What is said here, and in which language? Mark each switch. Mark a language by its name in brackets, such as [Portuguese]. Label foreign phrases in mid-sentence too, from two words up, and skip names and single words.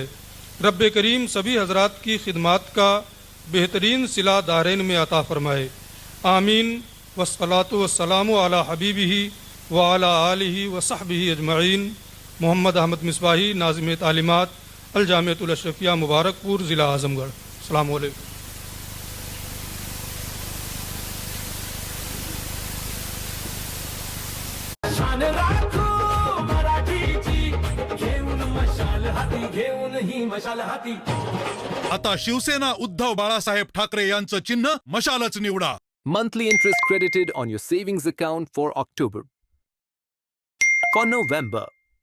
[Urdu] رب کریم سبھی حضرات کی خدمات کا بہترین صلہ دارین میں عطا فرمائے، آمین۔ [Arabic] والصلاۃ والسلام علی حبیبہ وعلی آلہ وصحبہ اجمعین۔ [Urdu] محمد احمد مصباحی، ناظم تعلیمات، الجامعۃ الاشرفیہ مبارک پور، ضلع اعظم گڑھ۔ السلام علیکم۔ [Marathi] आता शिवसेना उद्धव बाळासाहेब ठाकरे यांचं चिन्ह मशालच निवडा। [English] Monthly interest credited on your savings account for October. For November,